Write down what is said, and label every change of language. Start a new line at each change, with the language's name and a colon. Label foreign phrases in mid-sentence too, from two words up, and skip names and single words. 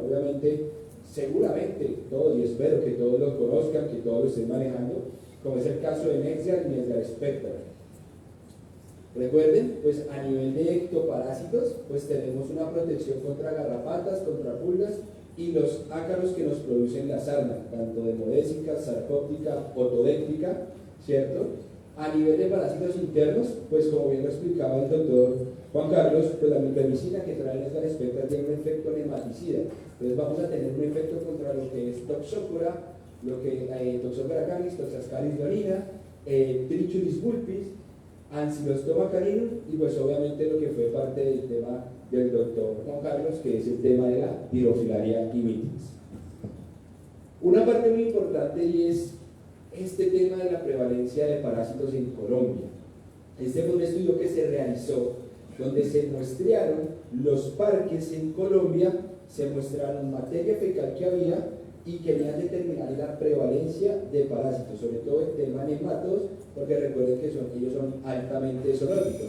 Spanish: Obviamente, seguramente todos, y espero que todos lo conozcan, que todos lo estén manejando, como es el caso de Nexial y Nexial Spectra. Recuerden, pues a nivel de ectoparásitos, pues tenemos una protección contra garrapatas, contra pulgas y los ácaros que nos producen la sarna, tanto demodésica, sarcóptica, otodéctica, ¿cierto? A nivel de parásitos internos, pues como bien lo explicaba el doctor Juan Carlos, pues la micromicina que trae Nexial Spectra tiene un efecto nematicida. Entonces vamos a tener un efecto contra lo que es Toxopora, Toxopora canis, Toxascaris leonina, Trichuris vulpis, Ancylostoma caninum y pues obviamente lo que fue parte del tema del doctor Juan Carlos, que es el tema de la Tirofilaria imitis. Una parte muy importante y es este tema de la prevalencia de parásitos en Colombia. Este fue un estudio que se realizó donde se muestrearon los parques en Colombia, se muestraron materia fecal que había y querían determinar la prevalencia de parásitos, sobre todo el tema nematodos, porque recuerden que ellos son altamente zoonóticos.